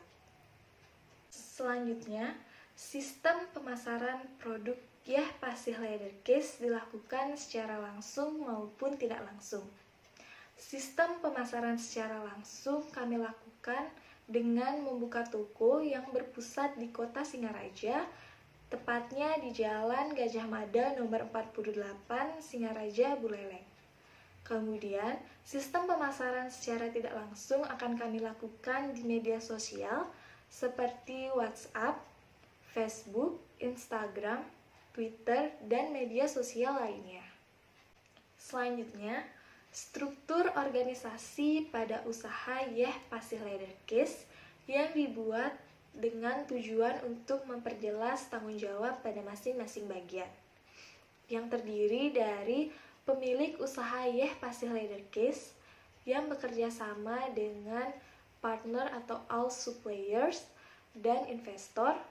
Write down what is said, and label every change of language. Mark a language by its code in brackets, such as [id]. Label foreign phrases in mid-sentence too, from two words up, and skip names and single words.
[id] Selanjutnya, sistem pemasaran produk Yeh Pasih Leather Case dilakukan secara langsung maupun tidak langsung. Sistem pemasaran secara langsung kami lakukan dengan membuka toko yang berpusat di kota Singaraja, tepatnya di Jalan Gajah Mada nomor 48, Singaraja, Buleleng. Kemudian, sistem pemasaran secara tidak langsung akan kami lakukan di media sosial seperti WhatsApp, Facebook, Instagram, Twitter, dan media sosial lainnya. Selanjutnya, struktur organisasi pada usaha Yeh Pasih Leather Case yang dibuat dengan tujuan untuk memperjelas tanggung jawab pada masing-masing bagian, yang terdiri dari pemilik usaha Yeh Pasih Leather Case yang bekerja sama dengan partner atau [en] all suppliers [id] dan investor,